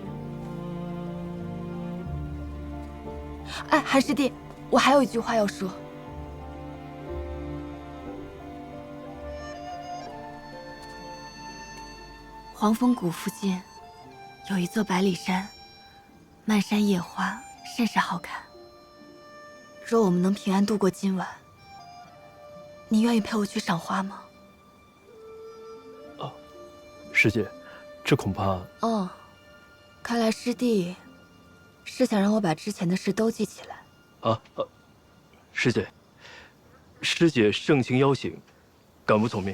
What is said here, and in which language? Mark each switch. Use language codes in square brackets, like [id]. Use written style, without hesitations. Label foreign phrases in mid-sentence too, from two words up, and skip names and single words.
[zh] 哎，韓師弟，我還有一句話要說。黄風谷附近有一座百里山，漫山野花，甚是好看。若我們能平安度過今晚，你願意陪我去賞花嗎？師姐，這恐怕…… 哦，看來師弟是想讓我把之前的事都記起來。師姐盛情邀請，敢不從命？